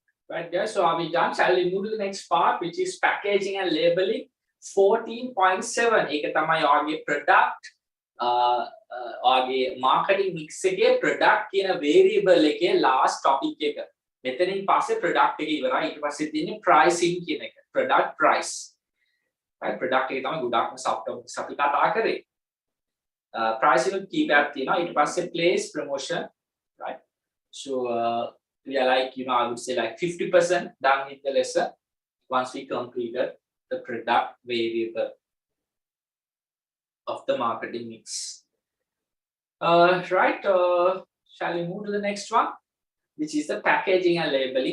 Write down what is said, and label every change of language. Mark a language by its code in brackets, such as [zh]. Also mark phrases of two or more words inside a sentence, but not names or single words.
[en] Right guys, so are we done? Shall we move to the next part, which is packaging and labeling? [si] 14.7 ඒක තමයි ඔයාගේ product ඔයාගේ [en] marketing mix [si] එකේ product කියන variable එකේ [en] last topic [si] එක. මෙතනින් පස්සේ product එක ඉවරයි. ඊට පස්සේ තියෙන්නේ pricing කියන එක. [en] product price. right product [si] එකේ තමයි ගොඩක්ම subtopics අපි කතා කරේ. pricing එක කීපයක් තියෙනවා. ඊට පස්සේ [en] place promotion, right? So we are like, you know, I would say like 50% done with the lesson once we completed the product variable of the marketing mix. Right, shall we move to the next one, which is the packaging and labeling.